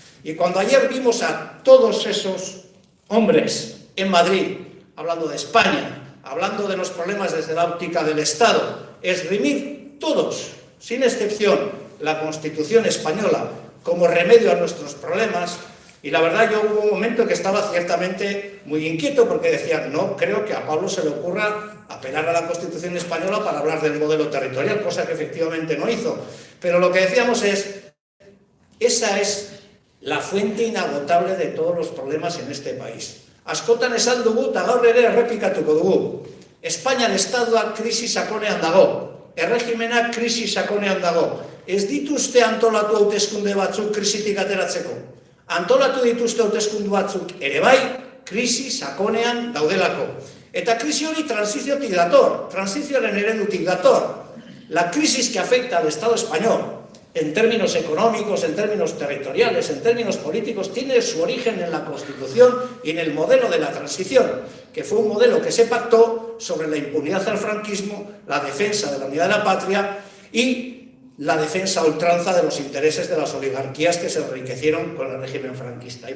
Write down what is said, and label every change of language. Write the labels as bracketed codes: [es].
[es] Y cuando ayer vimos a todos esos hombres en Madrid, hablando de España, hablando de los problemas desde la óptica del Estado, esgrimir todos, sin excepción, la Constitución española como remedio a nuestros problemas, y la verdad yo hubo un momento que estaba ciertamente muy inquieto porque decía, no creo que a Pablo se le ocurra apelar a la Constitución española para hablar del modelo territorial, cosa que efectivamente no hizo. Pero lo que decíamos es, esa es la fuente inagotable de todos los problemas en este país. [eu] Askotan esan dugu eta gaur ere errepikatuko dugu. Espainian estatua krisi sakonean dago, erregimena krisi sakonean dago. Ez dituzte antolatu hauteskunde batzuk krisitik ateratzeko. Antolatu dituzte hauteskunde batzuk ere bai, krisi sakonean daudelako. Eta krisi hori transiziotik dator, transizioaren eredutik dator. [es] La crisis que afecta al Estado español, en términos económicos, en términos territoriales, en términos políticos, tiene su origen en la Constitución y en el modelo de la transición, que fue un modelo que se pactó sobre la impunidad al franquismo, la defensa de la unidad de la patria y la defensa a ultranza de los intereses de las oligarquías que se enriquecieron con el régimen franquista.